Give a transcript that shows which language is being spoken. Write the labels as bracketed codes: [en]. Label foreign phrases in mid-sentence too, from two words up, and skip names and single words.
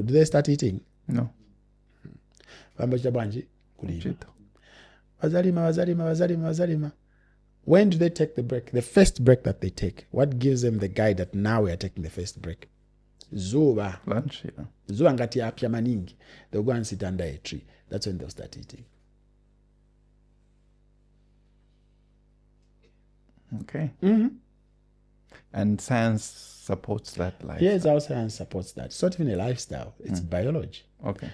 [en] Do they start eating? No. When do they take the break? The first break that they take. What gives them the guide that now we are taking the first break? zuva Lunch, yeah. [sn] zuva ngati yapya maningi, [en] they'll go and sit under a tree. That's when they'll start eating. Okay. Mm-hmm. And science supports that lifestyle. Yes, our science supports that. It's not even a lifestyle, it's biology. Okay.